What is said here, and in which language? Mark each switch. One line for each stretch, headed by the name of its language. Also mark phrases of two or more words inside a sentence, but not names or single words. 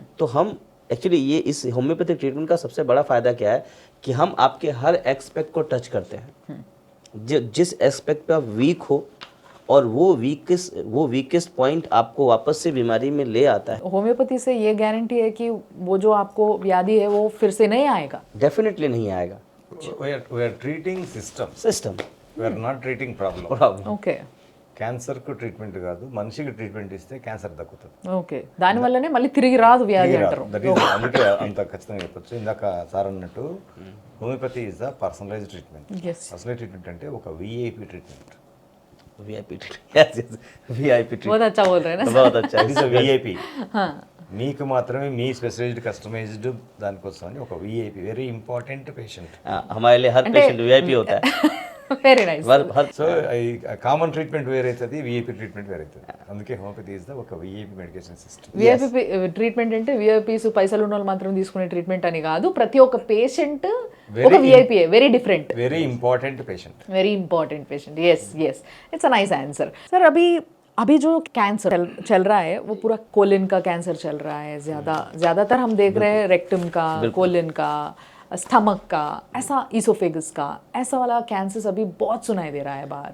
Hindi: तो हम एक्चुअली ये इस
English: homeopathic treatment
Hindi: का सबसे बड़ा फायदा क्या है कि हम आपके हर एक्सपेक्ट को टच करते हैं। जिस एक्सपेक्ट पे आप वीक हो और वो
English: weakest point
Hindi: आपको वापस से बीमारी में ले आता है। होम्योपैथी से ये गारंटी है कि वो जो आपको व्याधि है वो फिर से नहीं आएगा? डेफिनेटली नहीं आएगा।
English: We are treating system. We are not treating problem. प्रॉब्लम
Telugu: ఓకే క్యాన్సర్ కు ట్రీట్మెంట్ కాదు, మనిషికి ట్రీట్మెంట్ ఇస్తే క్యాన్సర్ తగ్గుతుంది. ఓకే, దానివల్లనే మళ్ళీ తిరిగి రాదు వ్యాధి అంటారు.
English: that is
Telugu: అందుకే అంత ఖచ్చితంగా చెప్పొచ్చు.
English: ఇందాక సార్ అన్నట్టు homeopathy is the personalized treatment. Yes. personalize treatment
Telugu: అంటే ఒక
English: VIP treatment. VIP VIP
Hindi: बहुत अच्छा बोल रहे हैं ना. बहुत अच्छा
English: it is a VIP.
Telugu: మీకు మాత్రమే మీ
English: specialized customized
Telugu: దానికోసం అని ఒక విఐపి,
English: very important patient.
Hindi: हमारे लिए हर पेशेंट VIP होता है।
English: very nice.
Hindi: हर
Telugu: సో
English: common treatment
Telugu: వేరైతుంది,
English: VIP treatment
Telugu: వేరైతుంది.
English: అందుకే homeopathy is the ఒక VIP medication system. VIP treatment
Telugu: అంటే విఐపీస్ పైసలు ఉన్న వాళ్ళు మాత్రం తీసుకునే ట్రీట్మెంట్ అని కాదు. ప్రతి ఒక్క పేషెంట్ ఒక విఐపీ,
English: very different, very important patient. very important patient. yes yes, it's a nice answer.
Hindi: सर अभी जो कैंसर चल रहा है वो पूरा कोलिन का कैंसर चल रहा है. ज़्यादातर हम देख रहे हैं रेक्टम का, कोलिन का, स्टमक का, ऐसा ईसोफेगस का, ऐसा वाला कैंसर अभी बहुत सुनाई दे रहा है बाहर.